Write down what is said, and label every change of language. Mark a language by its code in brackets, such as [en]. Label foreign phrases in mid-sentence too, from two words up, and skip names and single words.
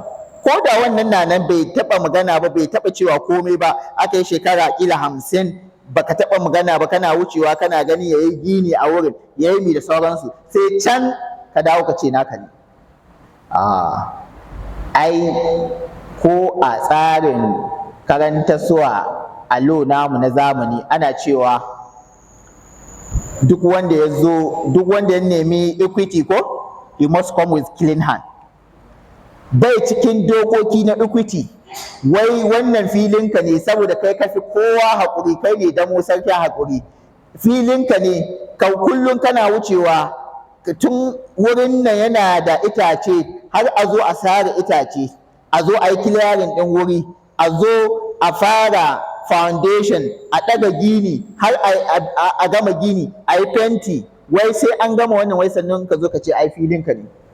[ha] Ko da wannan na nan bai taɓa magana ba, bai taɓa cewa komai ba, aka yi shekara kila 50 baka taɓa magana ba, kana wucewa kana gani ya yi gini a wurin, ya yi mi da sauransu, sai can ka dawo ka ce naka ne. Ai ko a tsarin karantarwa a namu na zamani ana cewa duk wanda ya nemi equity, ko [en] you must come with clean hand. [ha] Bai cikin dokoki na equity wai wannan filinka ne saboda kai kafi kowa haƙuri, kai ne damo sarkin haƙuri, filinka ne, ka kullum kana wucewa, tun wurin nan yana da itace, har a zo a sare itace, a zo a yi clearing ɗin wuri, a zo a fara foundation, a ɗaga gini, har a gama gini, a yi fenti, wai sai an gama wannan, wai sannan ka zo ka ce ai filinka ne.